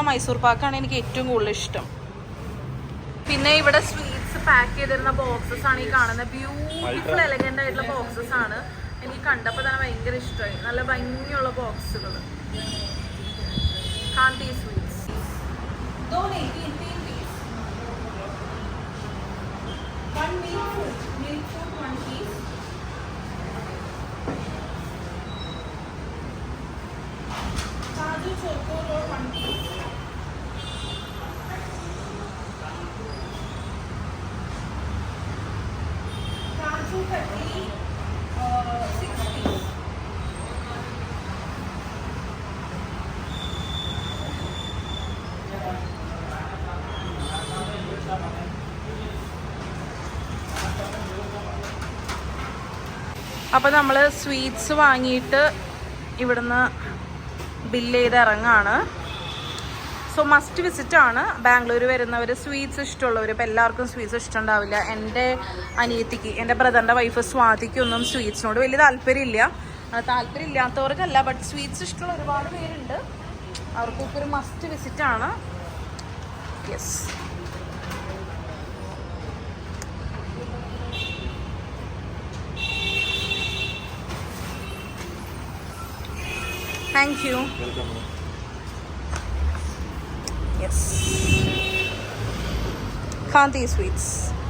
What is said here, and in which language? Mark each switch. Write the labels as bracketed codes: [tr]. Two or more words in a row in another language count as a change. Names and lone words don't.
[ml] മൈസൂർ പാക്കാണ് എനിക്ക് ഏറ്റവും കൂടുതൽ ഇഷ്ടം. പിന്നെ ഇവിടെ [en] sweets pack [ml] ചെയ്തിരുന്ന ബോക്സസ് ആണ് ഈ കാണുന്നത്. [en] beautiful elegant [ml] ആയിട്ടുള്ള ബോക്സസ് ആണ്. എനിക്ക് കണ്ടപ്പോൾ തന്നെ ഭയങ്കര ഇഷ്ടമായി. നല്ല ഭംഗിയുള്ള ബോക്സുകൾ. കാന്തി സ്വീറ്റ്സ്. [hi] काजू [en] choco roll [hi] 1 piece. काजू कतली 6 piece. [ml] അപ്പോൾ നമ്മൾ സ്വീറ്റ്സ് വാങ്ങിയിട്ട് ഇവിടുന്ന് ബില്ല് ചെയ്ത് ഇറങ്ങാണ്. [en] so must visit [ml] ആണ്. ബാംഗ്ലൂർ വരുന്നവർ, സ്വീറ്റ്സ് ഇഷ്ടമുള്ളവർ. ഇപ്പോൾ എല്ലാവർക്കും സ്വീറ്റ്സ് ഇഷ്ടമുണ്ടാവില്ല. എൻ്റെ അനിയത്തിക്ക്, എൻ്റെ [en] brother's wife [ml] സ്വാതിക്കൊന്നും സ്വീറ്റ്സിനോട് വലിയ താല്പര്യമില്ല. താല്പര്യമില്ലാത്തവർക്കല്ല, [en] but sweets [ml] ഇഷ്ടമുള്ള ഒരുപാട് പേരുണ്ട്. അവർക്കൊക്കെ ഒരു [en] must visit [ml] ആണ്. യെസ്. [en] Thank you. Welcome. Yes. Kanti Sweets.